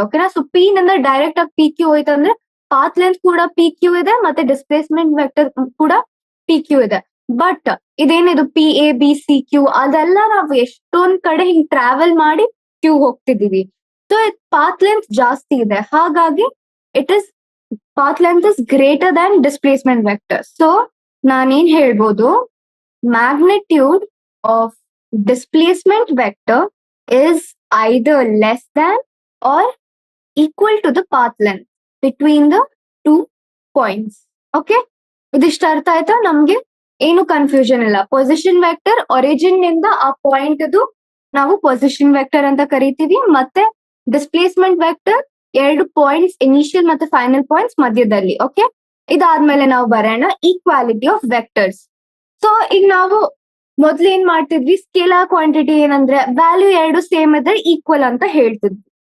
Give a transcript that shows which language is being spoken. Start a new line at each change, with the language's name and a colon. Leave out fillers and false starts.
Kannada: ಓಕೆನಾ, so P ನಿಂದ direct ಆಗಿ ಪಿ ಕ್ಯೂ ಹೋಯ್ತು ಅಂದ್ರೆ ಪಾತ್ ಲೆಂತ್ ಕೂಡ ಪಿ ಕ್ಯೂ ಇದೆ ಮತ್ತೆ ಡಿಸ್ಪ್ಲೇಸ್ಮೆಂಟ್ ವೆಕ್ಟರ್ ಕೂಡ ಪಿ ಕ್ಯೂ ಇದೆ. ಬಟ್ ಇದೇನಿದು P A B C Q, ಅದೆಲ್ಲ ನಾವು ಎಷ್ಟೊಂದ್ ಕಡೆ ಹಿಂಗ್ ಟ್ರಾವೆಲ್ ಮಾಡಿ ಕ್ಯೂ ಹೋಗ್ತಿದೀವಿ. ಸೊ ಪಾತ್ ಲೆಂತ್ ಜಾಸ್ತಿ ಇದೆ, ಹಾಗಾಗಿ
English: It is path length is greater than displacement vector.
Kannada: So ನಾನೇನ್ ಹೇಳ್ಬೋದು,
English: Magnitude of displacement vector is either less than or equal to the path length between the 2 points.
Kannada: Okay, ಇದಿಷ್ಟ ಅರ್ಥ ಆಯ್ತಾ ನಮ್ಗೆ? ಏನು confusion ಇಲ್ಲ. ಪೊಸಿಷನ್ ವೆಕ್ಟರ್ ಒರಿಜಿನ್ ನಿಂದ ಆ point ನಾವು ಪೊಸಿಷನ್ ವೆಕ್ಟರ್ ಅಂತ ಕರಿತೀವಿ, ಮತ್ತೆ ಡಿಸ್ಪ್ಲೇಸ್ಮೆಂಟ್ ವೆಕ್ಟರ್ 2 ಪಾಯಿಂಟ್ಸ್ ಇನಿಷಿಯಲ್ ಮತ್ತೆ ಫೈನಲ್ ಪಾಯಿಂಟ್ಸ್ ಮಧ್ಯದಲ್ಲಿ. ಓಕೆ, ಇದಾದ್ಮೇಲೆ ನಾವು ಬರೋಣ ಈಕ್ವಾಲಿಟಿ ಆಫ್ ವೆಕ್ಟರ್ಸ್. ಸೊ ಈಗ ನಾವು ಮೊದ್ಲು ಏನ್ ಮಾಡ್ತಿದ್ವಿ, ಸ್ಕೇಲಾರ್ ಕ್ವಾಂಟಿಟಿ ಏನಂದ್ರೆ ವ್ಯಾಲ್ಯೂ ಎರಡು ಸೇಮ್ ಇದ್ರೆ ಈಕ್ವಲ್ ಅಂತ ಹೇಳ್ತಿದ್ವಿ.